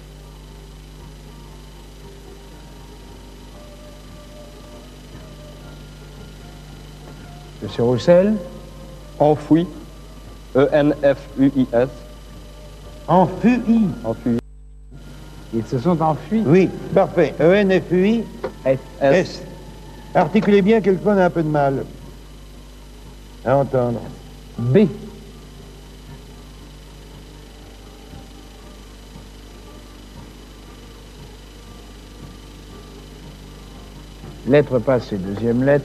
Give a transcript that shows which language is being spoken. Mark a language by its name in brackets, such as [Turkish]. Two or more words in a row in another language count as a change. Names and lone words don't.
[French] Monsieur Roussel. Enfoui, E-N-F-U-I-S. Enfui. Enfui, Ils se sont enfuis. Oui, parfait. E-N-F-U-I. F. S. Articulez bien, quelquefois on a un peu de mal à entendre. B. Lettre passée, deuxième lettre.